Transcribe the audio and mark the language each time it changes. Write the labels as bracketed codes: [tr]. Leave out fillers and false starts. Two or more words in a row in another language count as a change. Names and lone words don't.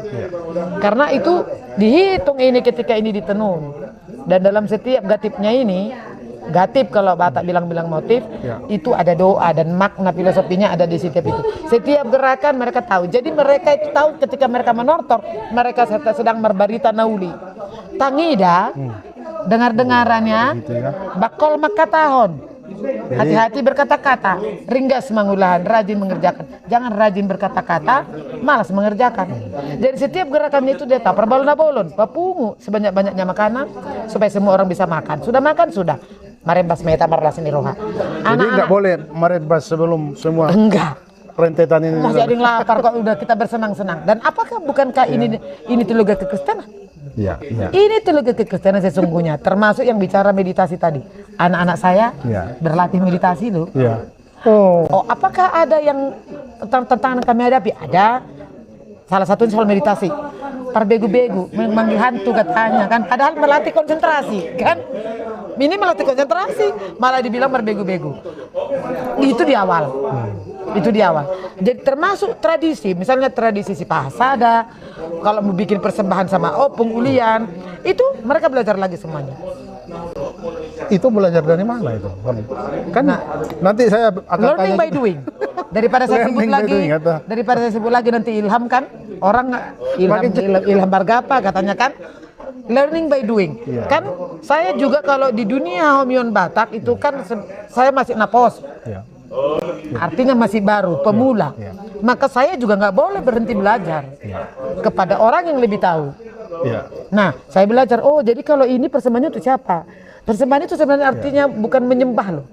[id] Karena itu dihitung ini ketika ini ditenun. Dan dalam setiap gatipnya ini, gatip kalau Batak bilang-bilang motif, itu ada doa dan makna filosofinya ada di setiap itu. Setiap gerakan mereka tahu. Jadi mereka itu tahu ketika mereka menortor, mereka sedang [bbc] merbarita nauli. Tangida, dengar-dengarannya, bakol makatahon. [id] Hati-hati berkata-kata, [bbc] ringgas mangulahan, [id] rajin mengerjakan. Jangan rajin berkata-kata, malas mengerjakan. Jadi setiap gerakannya itu dia tahu, [bbc] perbalon-balon, papungu [id] sebanyak-banyaknya makanan supaya semua orang bisa makan. Sudah makan, sudah. [bbc] Marembas meta marlasin di roha. [id] Jadi nggak boleh marembas sebelum semua. Enggak. Rentetan ini. Masih ada yang lapar kok udah kita bersenang-senang. Dan apakah bukankah ini teologi kekristenan? Iya. Ini teologi kekristenan sesungguhnya, termasuk yang bicara meditasi tadi. Anak-anak saya berlatih meditasi loh. Oh, apakah ada yang tantangan kami hadapi? Ada. Salah satunya soal meditasi. Parbegu-begu, memanggil hantu katanya kan. Padahal melatih konsentrasi kan. Ini melatih konsentrasi, malah dibilang berbegu-begu. Itu di awal. Itu di awal. Jadi termasuk tradisi, misalnya tradisi si Pasada, kalau mau bikin persembahan sama opung ulian, itu mereka belajar lagi semuanya. Itu belajar dari mana itu? Kan nanti saya akan [en] learning [id] tanya [en] by doing. [id] Daripada saya sebut [en] Learning by [id] lagi, [en] doing, atau? [id] daripada saya sebut lagi nanti Ilham kan, orang Ilham Bargapa katanya kan, [en] learning by doing. [id] Iya. Kan saya juga kalau di dunia Homion Batak itu kan saya masih napos. Ya. Artinya masih baru, pemula. Iya. Maka saya juga nggak boleh berhenti belajar kepada orang yang lebih tahu. Ya. Nah, saya belajar, oh jadi kalau ini persembahannya untuk siapa? Persembahan itu sebenarnya artinya bukan menyembah loh.